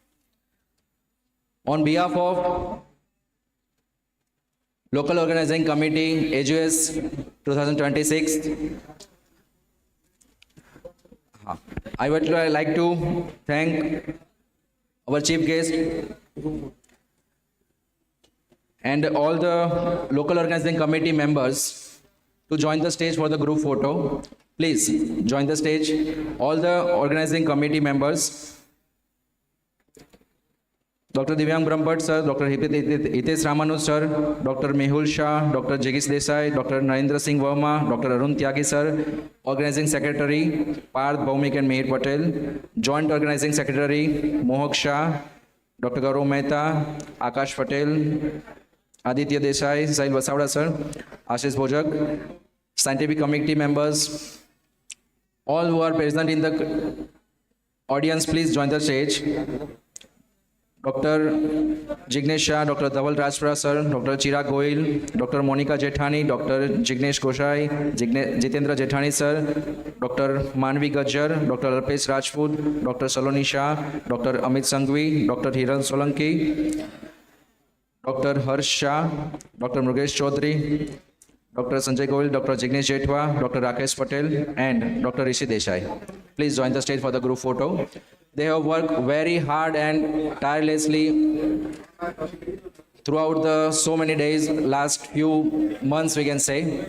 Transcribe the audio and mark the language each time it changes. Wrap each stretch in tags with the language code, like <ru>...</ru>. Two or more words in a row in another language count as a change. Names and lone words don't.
<en>On behalf of Local Organizing Committee, AGS 2026, I would like to thank our chief guest and all the local organizing committee members to join the stage for the group photo. Please join the stage. All the organizing committee members, Dr. Divyang Brahmbhatt sir, Dr. Hitesh Ramanuj sir, Dr. Mehul Shah, Dr. Jigish Desai, Dr. Narendra Singh Verma, Dr. Arun Tyagi sir, Organizing Secretary Parth Bhaumik and Mehir Patel, Joint Organizing Secretary Mohak Shah, Dr. Gaurav Mehta, Akash Patel, Aditya Desai, Sahil Vasavda sir, Ashish Bojak, scientific committee members, all who are present in the audience, please join the stage. Dr. Jignesh Shah, Dr. Dhaval Rajpura sir, Dr. Chirag Goyal, Dr. Monica Jethani, Dr. Jignesh Goshai, Jitendra Jethani sir, Dr. Manvi Gajjar, Dr. Alpesh Rajput, Dr. Saloni Shah, Dr. Amit Sanghvi, Dr. Hiran Solanki, Dr. Harsh Shah, Dr. Murugesh Chaudhary, Dr. Sanjay Goyal, Dr. Jignesh Jethwa, Dr. Rakesh Patel, and Dr. Rishi Desai. Please join the stage for the group photo. They have worked very hard and tirelessly throughout the so many days, last few months we can say.</en>